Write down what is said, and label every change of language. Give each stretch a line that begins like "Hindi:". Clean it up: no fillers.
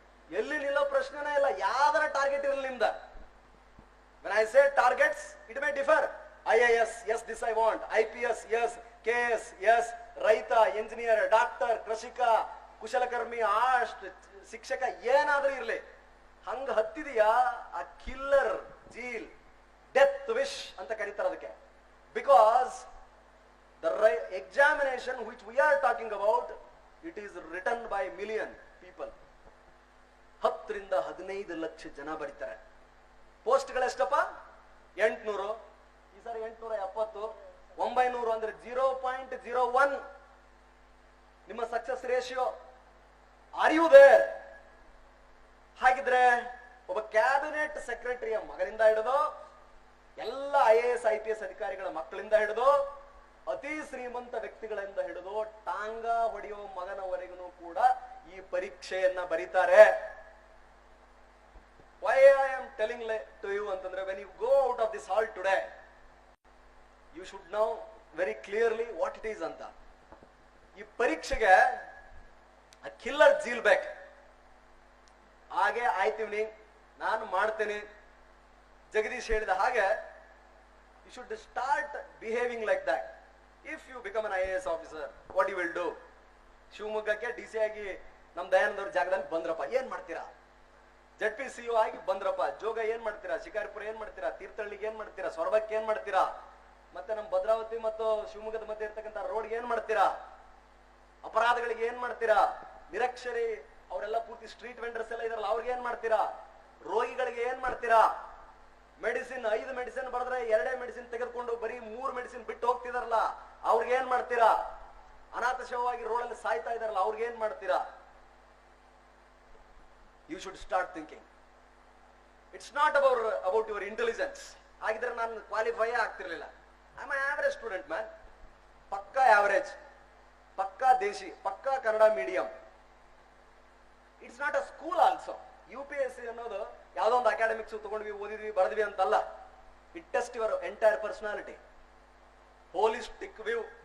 Kannada: ಎಲ್ಲಿ ನಿಲ್ಲೋ ಪ್ರಶ್ನೆನೇ ಇಲ್ಲ, ಯಾವ್ದಾರ ಟಾರ್ಗೆಟ್ ಇರಲಿ ನಿಮ್ದ.
English: when I say targets, it may differ. IAS, yes, this I want. IPS, yes. KS, yes.
Kannada: ರೈತ, ಎಂಜಿನಿಯರ್, ಡಾಕ್ಟರ್, ಕೃಷಿಕ, ಕುಶಲಕರ್ಮಿ, ಶಿಕ್ಷಕ, ಏನಾದ್ರೂ ಇರ್ಲಿ. ಹಂಗ ಹತ್ತಿದೆಯಾ ಆ ಕಿಲ್ಲರ್ ಜೀಲ್, ಡೆತ್ ವಿಶ್ ಅಂತ ಕರೀತಾರೆ ಅದಕ್ಕೆ.
English: Because the examination which we are talking about, it is written by million people.
Kannada: 10 ರಿಂದ 15 ಲಕ್ಷ ಜನ ಬರೀತಾರೆ. ಪೋಸ್ಟ್ಗಳೆಷ್ಟಪ್ಪ? 800. ಈ ಸಾರಿ 870. 900 ಅಂದ್ರೆ 0.01 ನಿಮ್ಮ success ratio. Are you there? ಹಾಗಿದ್ರೆ ಒಬ್ಬ ಕ್ಯಾಬಿನೆಟ್ ಸೆಕ್ರೆಟರಿಯ ಮಗನಿಂದ ಹಿಡಿದು ಎಲ್ಲ IAS IPS ಅಧಿಕಾರಿಗಳ ಮಕ್ಕಳಿಂದ ಹಿಡಿದು ಅತಿ ಶ್ರೀಮಂತ ವ್ಯಕ್ತಿಗಳಿಂದ ಹಿಡಿದು ಟಾಂಗ ಹೊಡೆಯುವ ಮಗನವರೆಗೂ ಕೂಡ ಈ ಪರೀಕ್ಷೆಯನ್ನ ಬರೀತಾರೆ.
English: Why I am telling to you
Kannada: ಅಂತಂದ್ರೆ,
English: when you go out of this hall today, you should know very clearly what it is
Kannada: ಅಂತ. ಈ ಪರೀಕ್ಷೆಗೆ ಕಿಲ್ಲರ್ ಜೀಲ್ ಬೇಕು. ಹಾಗೆ ಆಯ್ತೀವಿ, ನಾನು ಮಾಡ್ತೇನೆ. ಜಗದೀಶ್ ಹೇಳಿದ ಹಾಗೆ
English: you should start behaving like that. If you become an IAS officer, what you will do?
Kannada: ಶಿವಮೊಗ್ಗಕ್ಕೆ DC ಆಗಿ ನಮ್ ದಯಾನಂದ ಅವ್ರ ಜಾಗದಲ್ಲಿ ಬಂದ್ರಪ್ಪ, ಏನ್ ಮಾಡ್ತೀರಾ? ZPCO ಆಗಿ ಬಂದ್ರಪ್ಪ, ಜೋಗ ಏನ್ ಮಾಡ್ತೀರಾ? ಶಿಕಾರಿಪುರ ಏನ್ ಮಾಡ್ತೀರಾ? ತೀರ್ಥಹಳ್ಳಿಗೆ ಏನ್ ಮಾಡ್ತೀರಾ? ಸೊರಬಕ್ಕೆ ಏನ್ ಮಾಡ್ತೀರಾ? ಮತ್ತೆ ನಮ್ ಭದ್ರಾವತಿ ಮತ್ತು ಶಿವಮೊಗ್ಗದ ಮಧ್ಯೆ ಇರ್ತಕ್ಕಂಥ ರೋಡ್ಗೆ ಏನ್ ಮಾಡ್ತೀರಾ? ಅಪರಾಧಗಳಿಗೆ ಏನ್ ಮಾಡ್ತೀರಾ? ನಿರಕ್ಷರಿ ಅವರೆಲ್ಲ ಪೂರ್ತಿ ಸ್ಟ್ರೀಟ್ ವೆಂಡರ್ಸ್ ಎಲ್ಲ ಇದಾರಲ್ಲ, ಅವ್ರಿಗೆ ಏನ್ ಮಾಡ್ತೀರಾ? ರೋಗಿಗಳಿಗೆ ಏನ್ ಮಾಡ್ತೀರಾ? ಮೆಡಿಸಿನ್ 5 ಮೆಡಿಸಿನ್ ಬರೆದ್ರೆ 2 ಮೆಡಿಸಿನ್ ತೆಗೆದುಕೊಂಡು ಬರೀ 3 ಮೆಡಿಸಿನ್ ಬಿಟ್ಟು ಹೋಗ್ತಿದಾರಲ್ಲ, ಅವ್ರಿಗೆ ಏನ್ ಮಾಡ್ತೀರಾ? ಅನಾಥ ಶವವಾಗಿ ರೋಡಲ್ಲಿ ಸಾಯ್ತಾ ಇದಾರಲ್ಲ, ಅವ್ರಿಗೆ ಏನ್ ಮಾಡ್ತೀರಾ?
English: You should start thinking. It's not about your intelligence.
Kannada: ಹಾಗಿದ್ರೆ ನಾನು ಕ್ವಾಲಿಫೈ ಆಗ್ತಿರ್ಲಿಲ್ಲ.
English: I am average student man.
Kannada: ಪಕ್ಕಾ ಆವರೇಜ್, ಪಕ್ಕಾ ದೇಶಿ, ಪಕ್ಕಾ Kannada medium.
English: It's not a school also.
Kannada: UPSC ಅನ್ನೋದು ಯಾವ್ದೋ ಒಂದು ಅಕಾಡೆಮಿಕ್ಸ್ ತಗೊಂಡ್ವಿ, ಓದಿದ್ವಿ, ಬರೆದ್ವಿ ಅಂತಲ್ಲ.
English: It test your entire personality, holistic view.